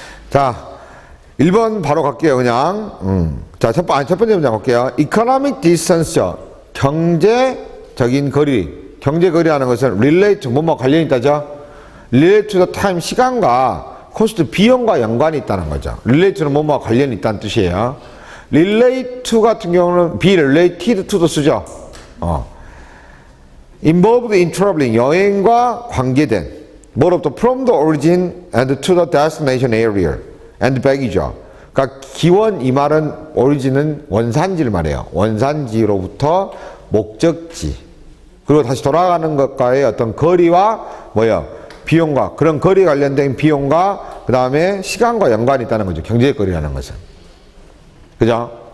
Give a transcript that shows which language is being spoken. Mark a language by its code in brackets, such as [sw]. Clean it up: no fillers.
[ko] 자, 1번 바로 갈게요, 그냥. 자, 첫 번째 문제 갈게요. Economic distance죠. 경제적인 거리. 경제거리 하는 것은 relate to, 뭐뭐 관련이 있다죠? [en] relate to the time, [ko] 시간과 cost, 비용과 연관이 있다는 거죠. relate to는 뭐뭐 관련이 있다는 뜻이에요. relate to 같은 경우는 be related to도 쓰죠. [en] involved in traveling, [ko] 여행과 관계된. 뭐로부터 [en] from the origin and to the destination area. and back이죠. [ko] 그러니까 기원 이 말은 오리진은 원산지를 말해요. 원산지로부터 목적지 그리고 다시 돌아가는 것과의 어떤 거리와 뭐예요? 비용과 그런 거리에 관련된 비용과 그 다음에 시간과 연관이 있다는 거죠. 경제적 거리라는 것은. 그죠?